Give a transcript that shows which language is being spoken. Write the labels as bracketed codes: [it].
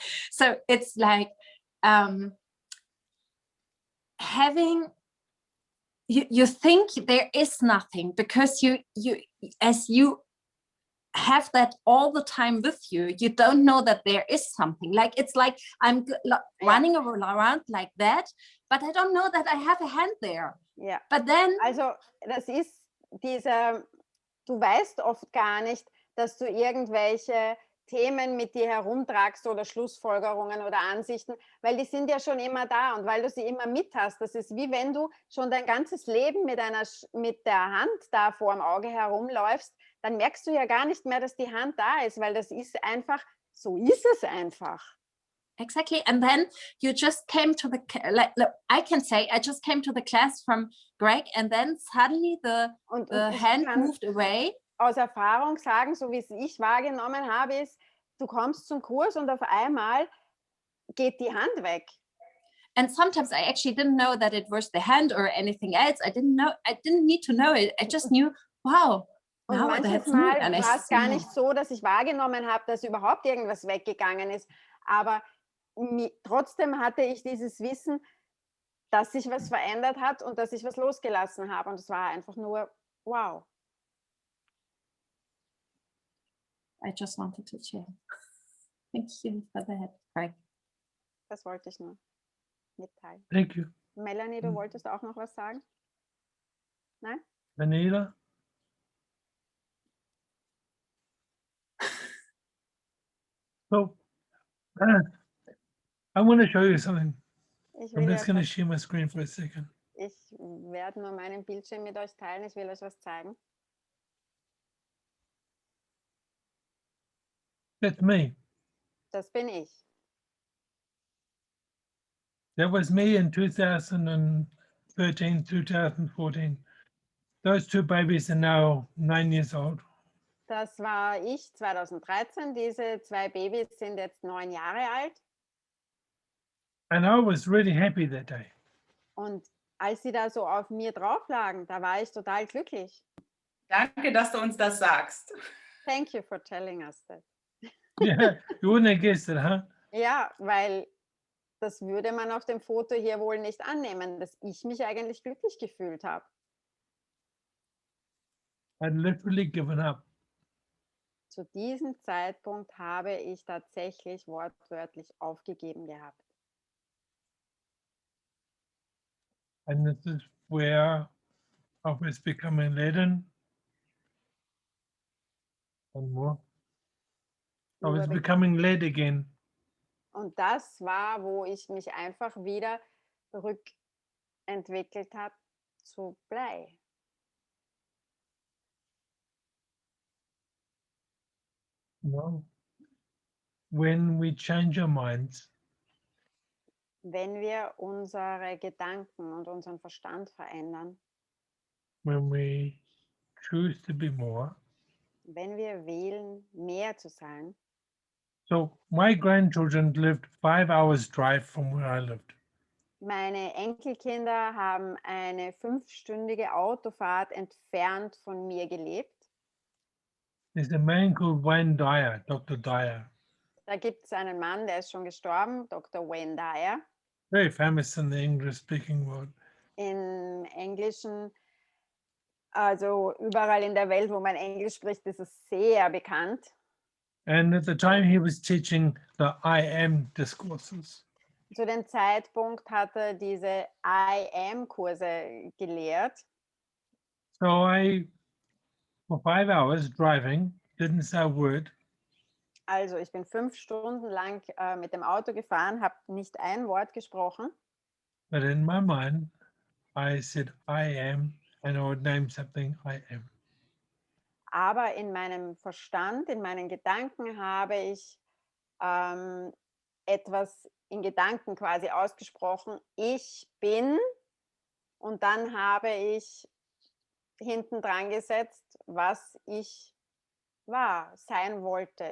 [en] So it's like having you think there is nothing because you as you have that all the time with you, you don't know that there is something. Like it's like I'm running around like that, but I don't know that I have a hand there. [de] Ja. [en] But then, [de] Also das ist dieser, du weißt oft gar nicht, dass du irgendwelche Themen mit dir herumtragst oder Schlussfolgerungen oder Ansichten, weil die sind ja schon immer da und weil du sie immer mit hast. Das ist wie wenn du schon dein ganzes Leben mit der Hand da vor dem Auge herumläufst, dann merkst du ja gar nicht mehr, dass die Hand da ist, weil das ist einfach, so ist es einfach. [en] exactly. And then you just came to the, like I can say, I just came to the class from Greg, and then suddenly the [de] Ich [en] hand [de] kann [en] moved away. [de] aus Erfahrung sagen, so wie es ich wahrgenommen habe, ist, du kommst zum Kurs und auf einmal geht die Hand weg. [en] And sometimes I actually didn't know that it was the hand or anything else. I didn't need to know it. I just knew, wow. [de] Und manches Mal war es gar nicht so, dass ich wahrgenommen habe, dass überhaupt irgendwas weggegangen ist. Aber trotzdem hatte ich dieses Wissen, dass sich was verändert hat und dass ich was losgelassen habe. Und es war einfach nur, wow. [en] I just wanted to share. Thank you for that, Greg. [de] Das wollte ich nur mitteilen. [en] Thank you. [de] Melanie, du wolltest auch noch was sagen? Nein? Vanilla? [en] So, I want to show you something. I'm just going to share my screen for a second. [de] Ich werde nur meinen Bildschirm mit euch teilen. Ich will euch was zeigen. [en] That's me. [de] Das bin ich. [en] That was me in 2013, 2014. Those two babies are now 9 years old. [de] Das war ich 2013. Diese zwei Babys sind jetzt 9 Jahre alt. [en] And I was really happy that day. [de] Und als sie da so auf mir drauf lagen, da war ich total glücklich. Danke, dass du uns das sagst. [en] Thank you for telling us that. Yeah, you wouldn't have guessed it, huh? [de] Ja, weil das würde man auf dem Foto hier wohl nicht annehmen, dass ich mich eigentlich glücklich gefühlt habe. [en] I'd literally given up. [de] Zu diesem Zeitpunkt habe ich tatsächlich wortwörtlich aufgegeben gehabt. [en] And this is where I was becoming laden. And more. I was becoming led again. [de] Und das war, wo ich mich einfach wieder rückentwickelt habe zu Blei. [en] No. When we change our minds, [de] Wenn wir unsere Gedanken und unseren Verstand verändern, [en] when we choose to be more. [de] wenn wir wählen, mehr zu sein. [en] So my grandchildren lived 5 hours drive from where I lived. [de] Meine Enkelkinder haben eine 5-stündige Autofahrt entfernt von mir gelebt. [en] There's a man called Wayne Dyer, Dr. Dyer. [de] Da gibt es einen Mann, der ist schon gestorben, Dr. Wayne Dyer. [en] Very famous in the English-speaking world. [de] Im Englischen, also überall in der Welt, wo man Englisch spricht, ist es sehr bekannt. [en] And at the time he was teaching the I am discourses. [de] Zu dem Zeitpunkt hat er diese I am-Kurse gelehrt. [en] So I, for 5 hours driving, didn't say a word. [de] Also ich bin 5 Stunden lang mit dem Auto gefahren, habe nicht ein Wort gesprochen. [en] But in my mind, I said I am, and I would name something I am. [de] Aber in meinem Verstand, in meinen Gedanken habe ich etwas in Gedanken quasi ausgesprochen. Ich bin, und dann habe ich hinten dran gesetzt, was ich war, sein wollte.